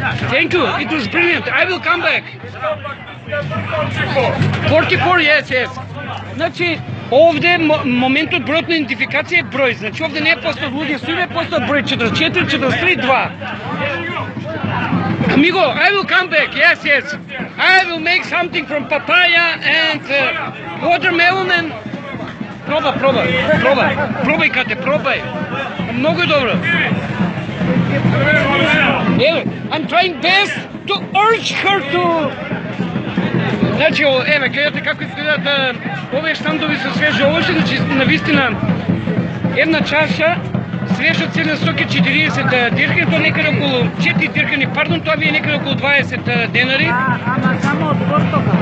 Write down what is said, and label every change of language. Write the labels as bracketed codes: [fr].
[en] Thank you. It was brilliant. I will come back. 44, yes. [mk] Значи, овде моментот бројот на идентификација е број. Значи, овде не е постат луѓе со име, постат број 44, 43, 2. [en] Amigo, I will come back. Yes. I will make something from papaya and watermelon and... [mk] Пробај, Кате, пробај. Многу е добро. [en] Еве, I'm trying best to urge her to... [mk] Значи, еве, гледате како изгледат овие штандови со свежи овошје, значи, навистина, една чаша, свежа цена сок е 40 дирхани, тоа некаде околу 4 дирхани, пардон, тоа ви е некаде околу 20 денари. Ама само од Портокал.